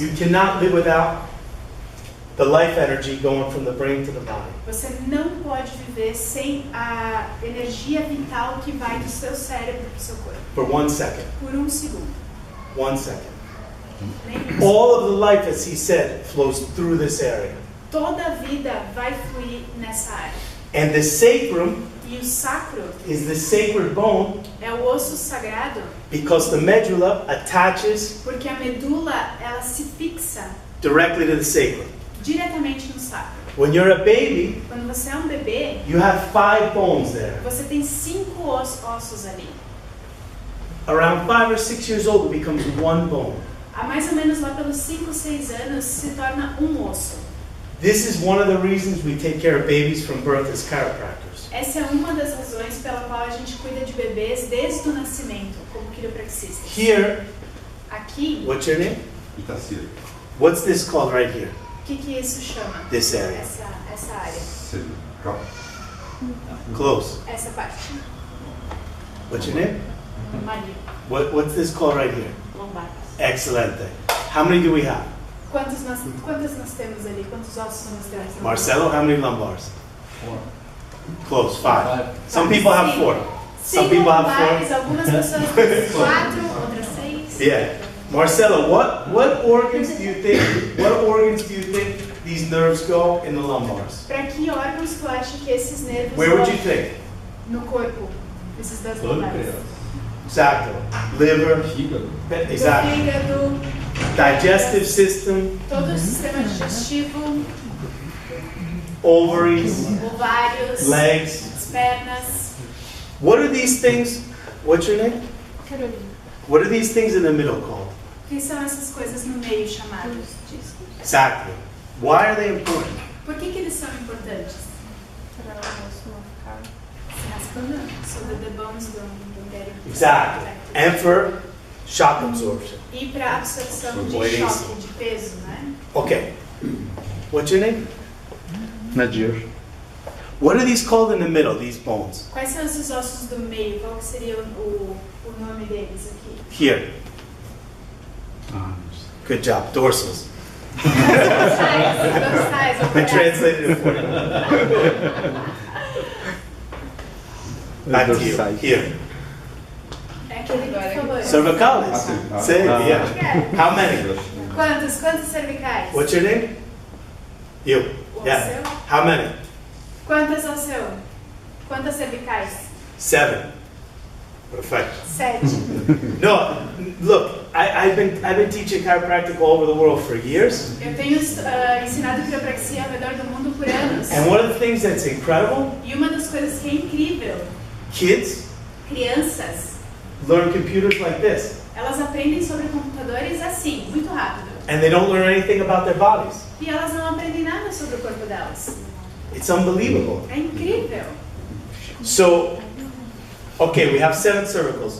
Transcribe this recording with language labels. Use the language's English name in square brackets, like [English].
[English] You cannot live without the life energy going from the brain to the body. [Portuguese] Você não pode viver sem a energia vital que vai do seu cérebro para o seu corpo. [English] For 1 second. [Portuguese] Por um segundo. [English] 1 second. [Portuguese] Nem isso. [English] All of the life, as he said, flows through this area. [Portuguese] Toda a vida vai fluir nessa área. [English] And the sacrum [Portuguese] E o sacro [English] is the sacred bone [Portuguese] é o osso sagrado [English] because the medulla attaches [Portuguese] porque a medula ela se fixa [English] directly to the sacrum. [Portuguese] diretamente no sacro. [English] When you're a baby, [Portuguese] Quando você é um bebê, [English] you have 5 bones there. [Portuguese] você tem 5 ossos ali. [English] Around 5 or 6 years old, it becomes 1 bone. [Portuguese] Há mais ou menos lá pelos 5, 6 anos se torna um osso. [English] This is one of the reasons we take care of babies from birth as chiropractors. [Portuguese] Essa é uma das razões pela qual a gente cuida de bebês desde o nascimento, como quiropraxistas. [English] Here, [Portuguese] Aqui, [English] what's your name? [Portuguese] Itacira. [English] What's this called right here? [Portuguese] o que isso chama? This area. Essa área. Serio. Calma. [English] Close. [Portuguese] Essa parte. [English] What's your name? [Portuguese] Maria. [English] What's this called right here? [Portuguese] Lombar. [English] Excellent. How many do we have? [Portuguese] Quantos nós temos ali? Quantos ossos nós temos? [English] Marcelo, how many lumbars? [Portuguese] 4. [English] Close, 5. Some people have 4. Some 5 people have [Portuguese] lombares, 4. algumas pessoas têm 4, outras 6. [English] Yeah. Marcelo, what organs do you think these nerves go in the lumbars? [Portuguese] Para que órgãos tu acha que esses nervos [English] Where would [Portuguese] vão [English] you think? [Portuguese] no corpo? Esses das Todo lombares. criança. [English] Exactly. Liver, [Portuguese] Fígado. [English] Do exactly. [Portuguese] fígado, [English] Digestive system, [Portuguese] todo o sistema digestivo, [English] ovaries, [Portuguese] ovários, [English] legs. [Portuguese] as pernas. [English] What are these things? What's your name? [Portuguese] Carolina. [English] What are these things in the middle called? [Portuguese] O que são essas coisas no meio chamadas? [English] Exactly. Why are they important? [Portuguese] Por que eles são importantes? Para o osso não ficar. Se raspando, [English] so that the bones don't get it. Exactly. And for shock absorption. [Portuguese] E para absorção de Coerência. choque, de peso, né? [English] Okay. What's your name? [Portuguese] Nadir. [English] What are these called in the middle, these bones? [Portuguese] Quais são esses ossos do meio? Qual que seria o nome deles aqui? [English] Here. Good job. Dorsals. [Portuguese] Dorsais, [English] I translated it for you. Back to you. Here. [Portuguese] É aquele que falou. [English] Cervicalis. Say it, yeah. How many? [Portuguese] Quantos cervicais? [English] What's your name? You. [Portuguese] O [English] Yeah. [Portuguese] seu? [English] How many? [Portuguese] Quantas ao seu? Quantas cervicais? [English] 7. Perfect. [Portuguese] 7. [English] No, look, I've been teaching chiropractic all over the world for years. [Portuguese] Eu tenho ensinado quiropraxia ao redor do mundo por anos. [English] And one of the things that's incredible, [Portuguese] E uma das coisas que é incrível, [English] kids [Portuguese] crianças, [English] learn computers like this. [Portuguese] elas aprendem sobre computadores assim, muito rápido. [English] And they don't learn anything about their bodies. [Portuguese] E elas não aprendem nada sobre o corpo delas. [English] It's unbelievable. [Portuguese] É incrível. [English] So, okay, we have 7 cervicals.